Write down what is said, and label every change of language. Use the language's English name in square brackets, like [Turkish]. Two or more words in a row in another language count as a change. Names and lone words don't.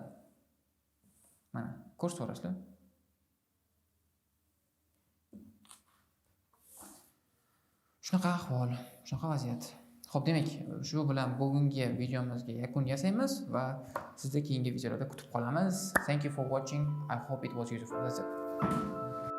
[Uzbek] Mana kurs to'g'risida. Shunaqa ahvol, shunaqa vaziyat. Xo'p, demak, shu bilan bugungi videomizga yakun yasaymiz va sizni keyingi videolarda kutib qolamiz. [English] Thank you for watching. I hope it was useful. That's it.